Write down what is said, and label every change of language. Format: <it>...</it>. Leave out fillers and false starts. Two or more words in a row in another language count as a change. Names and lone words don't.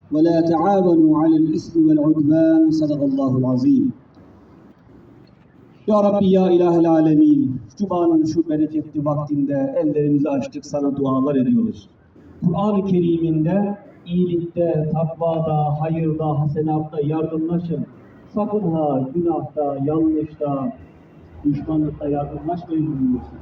<ar>وَلَا تَعَاوَنُوا عَلَى الْإِثْمِ وَالْعُدْوَانِ صَدَقَ اللّٰهُ الْعَظِيمُ. يا رب يا إله العالمين,</ar> <tr>Cuma'nın şu bereketli vaktinde ellerimizi açtık, sana dualar ediyoruz. Kur'an-ı Kerim'inde iyilikte, takvada, hayırda, hasenatta yardımlaşın. Sakın ha günahta, yanlışta, düşmanlıkta yardımlaşmayın buyuruyorsun.</tr>